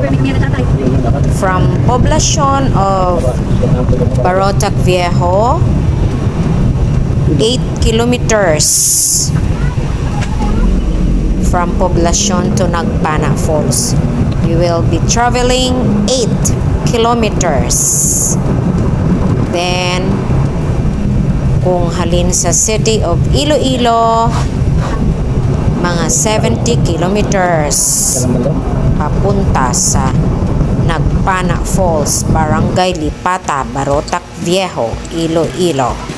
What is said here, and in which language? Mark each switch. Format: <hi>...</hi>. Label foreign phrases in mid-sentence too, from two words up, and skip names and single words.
<en>From poblacion of Barotac Viejo, 8 kilometers from poblacion to Nagpana Falls. We will be traveling 8 kilometers.</en> <hil>Then kung halin sa city of Iloilo, mga 70 kilometers papunta sa Nagpana Falls, Barangay Lipata, Barotac Viejo, Iloilo.</hil>